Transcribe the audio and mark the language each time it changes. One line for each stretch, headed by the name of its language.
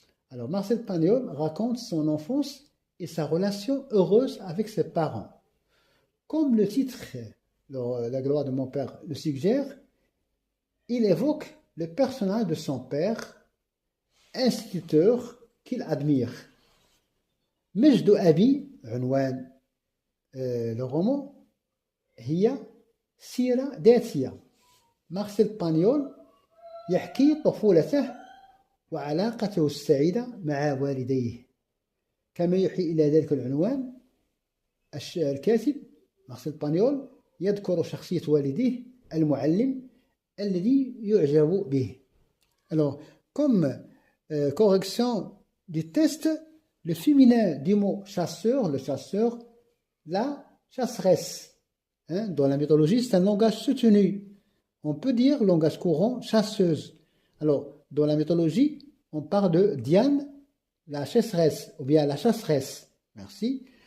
French: Alors, Marcel Pagnol raconte son enfance et sa relation heureuse avec ses parents. Comme le titre La gloire de mon père le suggère, il évoque le personnage de son père, instituteur qu'il admire.
Arabic: مجد أبي عنوان le roman هي سيرة ذاتية. مارسيل بانيول يحكي طفولته وعلاقته السعيدة مع والديه. كما يوحي إلى ذلك العنوان الكاتب مارسيل بانيول يذكر شخصية والديه المعلم الذي يعجب به.
French: Alors, comme correction du test, le féminin du mot chasseur, le chasseur, la chasseresse. Dans la mythologie, c'est un langage soutenu. On peut dire langage courant, chasseuse. Alors, dans la mythologie, on parle de Diane, la chasseresse, ou bien la chasseresse. Merci.